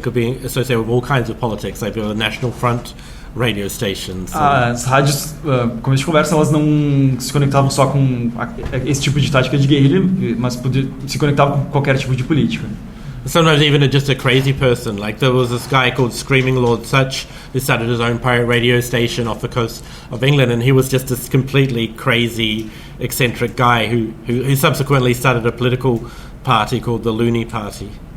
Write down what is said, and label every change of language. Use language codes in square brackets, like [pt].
[en] They could be associated with all kinds of politics, like the National Front radio stations. [pt] As rádios, como a gente conversa, elas não se conectavam só com esse tipo de tática de guerrilha, mas se conectavam com qualquer tipo de política. [en] Sometimes even just a crazy person. Like there was this guy called Screaming Lord Sutch who started his own pirate radio station off the coast of England, and he was just this completely crazy, eccentric guy who subsequently started a political party called the Looney Party.